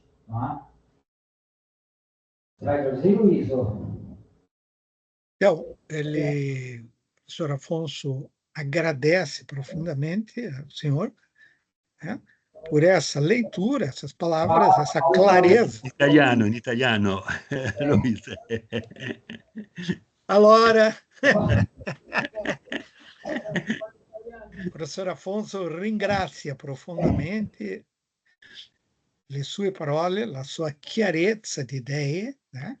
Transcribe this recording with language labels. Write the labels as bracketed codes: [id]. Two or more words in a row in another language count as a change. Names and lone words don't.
[pt] Né? Você vai traduzir, Luiz? Então, o professor Afonso agradece profundamente ao senhor, né, por essa leitura, essas palavras, essa clareza. [it] In italiano, Luis. Allora, il professor Afonso ringrazia profondamente le sue parole, la sua chiarezza di idee, né?